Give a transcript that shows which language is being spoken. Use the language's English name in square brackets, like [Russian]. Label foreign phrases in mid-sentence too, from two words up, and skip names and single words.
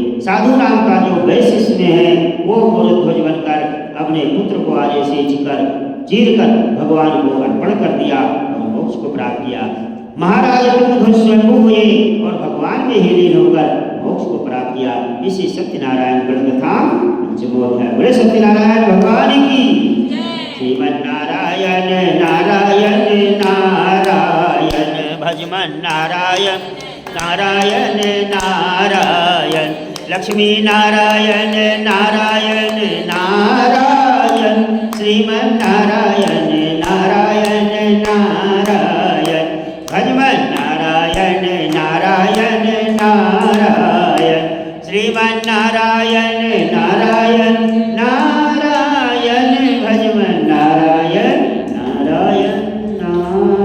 [Hindi] साधु नाम का जो वैश्य इसमें है, वो मूर्ध्वज बनकर अपने पुत्र को आगे से चीर कर भगवान को अर्पण कर दिया और मोक्ष को प्राप्त किया। महाराज ध्रुव स्वयं हुए और भगवान में ही लीन होकर मोक्ष को प्राप्त किया। इसी सत्यनारायण गणकथा पंचमोध है। बोले सत्यनारायण भगवान की। श्रीमन्नारायण नारायण नारायण भजमन नारायण नारायण नारायण लक्ष्मी नारायण नारायण नारायण श्रीमन्नारायण नारायण नारायण भजमन नारायण नारायण नारायण श्रीमन्नारायण नारायण नारायण भजमन नारायण नारायण नारायण।